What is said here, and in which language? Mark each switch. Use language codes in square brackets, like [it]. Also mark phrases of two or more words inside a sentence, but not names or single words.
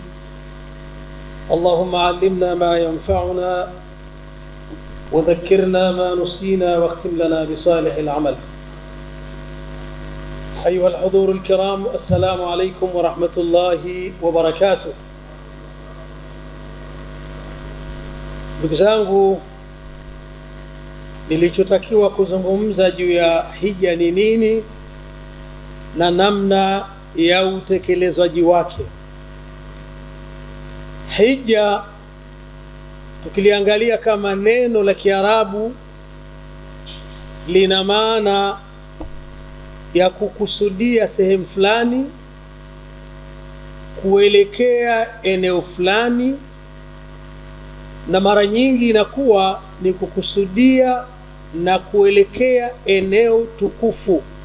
[ar] اللهم علمنا ما ينفعنا وذكرنا ما نسينا واختم لنا بصالح العمل. أيها الحضور الكرام، السلام عليكم ورحمة الله وبركاته. [sw] Ndugu zangu, nilichotakiwa kuzungumza juu ya hija ni nini na namna ya utekelezwaji wake. Hija tukiliangalia kama neno la Kiarabu lina maana ya kukusudia sehemu fulani, kuelekea eneo fulani, na mara nyingi inakuwa ni kukusudia na kuelekea eneo tukufu.